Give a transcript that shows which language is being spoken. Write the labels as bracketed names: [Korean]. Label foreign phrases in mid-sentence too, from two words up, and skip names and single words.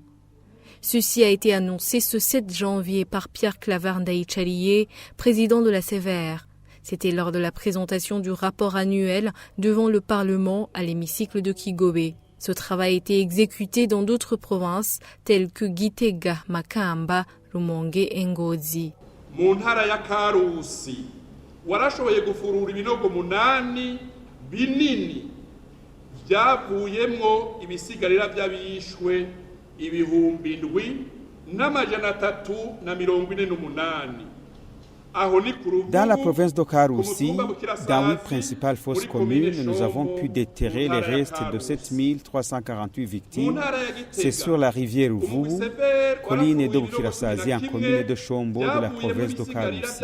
[French] Ceci a été annoncé ce 7 janvier par Pierre Claver Ndayicariye, président de la CVR. C'était lors de la présentation du rapport annuel devant le Parlement à l'hémicycle de Kigobe. Ce travail a été exécuté dans d'autres provinces telles que Gitega, Makamba, Rumonge et Ngozi. [Rundi] Mu ntara ya Karusi warashoboye gufurura ibinogo 8 binini byavuyemwo ibisigarira by'abishwe 7,348. [French] Dans la province de Karusi, dans 8 principales fosses communes, nous avons pu déterrer les restes de 7348 victimes. C'est sur la rivière Uvubu, colline de Bukirasazi, en commune de Shombo de la province de Karusi.